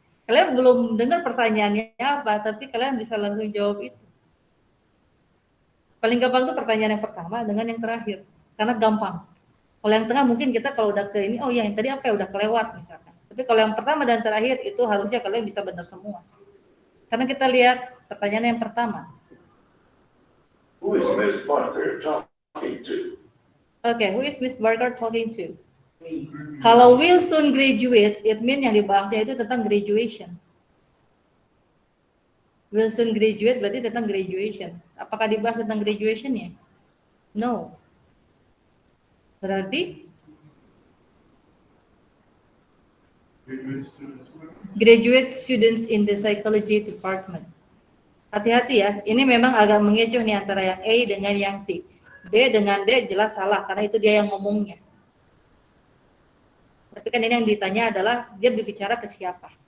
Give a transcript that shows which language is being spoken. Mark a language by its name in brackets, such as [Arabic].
[Indonesian] Kalian belum dengar pertanyaannya apa, tapi kalian bisa langsung jawab itu. Paling gampang tuh pertanyaan yang pertama dengan yang terakhir, karena gampang. Kalau yang tengah mungkin kita kalau udah ke ini, oh ya yang tadi apa ya udah kelewat misalkan. Tapi kalau yang pertama dan terakhir itu harusnya kalian bisa benar semua. Karena kita lihat pertanyaan yang pertama. [English] Who is Miss Barker talking to? Okay, who is Miss Barker talking to? Kalau will soon graduates, it mean [Indonesian] yang dibahasnya itu tentang [English] graduation. Will soon graduate [Indonesian] berarti tentang graduation. Apakah dibahas tentang graduation-nya? [English] No. [Indonesian] Berarti [English] graduate students in the psychology department. [Indonesian] Hati-hati ya, ini memang agak mengecoh nih antara yang A dengan yang C. B dengan D jelas salah, karena itu dia yang ngomongnya. Tapi kan ini yang ditanya adalah dia berbicara ke siapa.